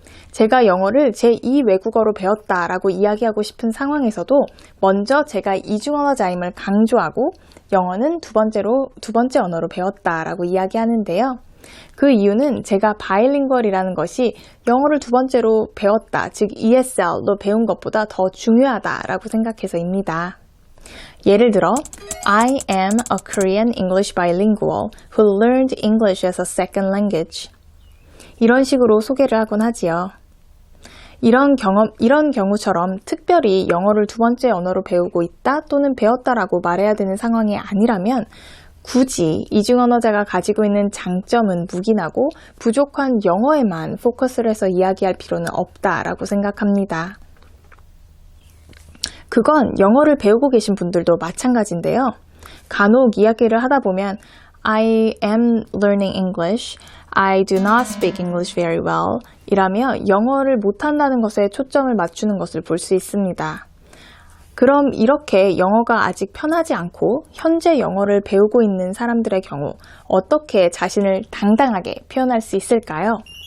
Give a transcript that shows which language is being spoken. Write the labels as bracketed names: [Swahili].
[Korean] 제가 영어를 제2 외국어로 배웠다라고 이야기하고 싶은 상황에서도 먼저 제가 이중언어자임을 강조하고 영어는 두 번째 언어로 배웠다라고 이야기하는데요. 그 이유는 제가 바이링구얼이라는 것이 영어를 두 번째로 배웠다, 즉 ESL로 배운 것보다 더 중요하다라고 생각해서입니다. 예를 들어 [English] I am a Korean English bilingual who learned English as a second language. [Korean] 이런 식으로 소개를 하곤 하지요. 이런 경우처럼 특별히 영어를 두 번째 언어로 배우고 있다 또는 배웠다라고 말해야 되는 상황이 아니라면 굳이 이중언어자가 가지고 있는 장점은 묵인하고 부족한 영어에만 포커스를 해서 이야기할 필요는 없다라고 생각합니다. 그건 영어를 배우고 계신 분들도 마찬가지인데요. 간혹 이야기를 하다 보면 [English] I am learning English. I do not speak English very well. [Korean] 이라며 영어를 못한다는 것에 초점을 맞추는 것을 볼 수 있습니다. 그럼 이렇게 영어가 아직 편하지 않고 현재 영어를 배우고 있는 사람들의 경우 어떻게 자신을 당당하게 표현할 수 있을까요?